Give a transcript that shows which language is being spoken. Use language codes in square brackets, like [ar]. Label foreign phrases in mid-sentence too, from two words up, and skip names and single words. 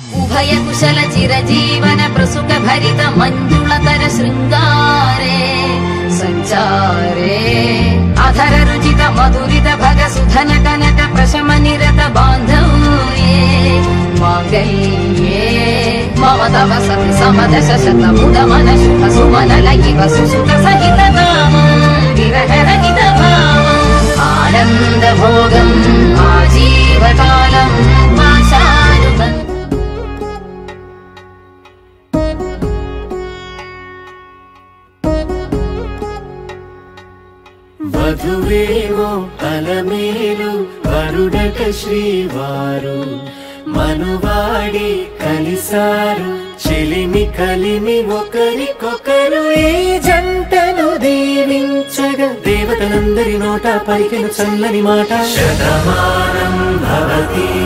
[sa] उभय कुशल चिरजीवन प्रसुख भरित मंजुलतर श्रृंगारे संचारे अधर रुचित मधुरित भग सुधन कनक प्रशम निरत बांधव्ये मांगल्ये मम तव सति समदश शत मुद मन शुभ सुमन लयिव सुसुत सहित कामं विरह रहित भावं आनंद भोगं आजीवकालं आशानुबन्धं [te] వధువేవో అలమేలు వరుడక శ్రీవారు మనువాడి కలిసారు చెలిమి కలిమి ఒకరికొకరు ఈ జంటను దీవించగా దేవతలందరి నోట పలికిన చల్లని మాట [sa] శతమానం భవతి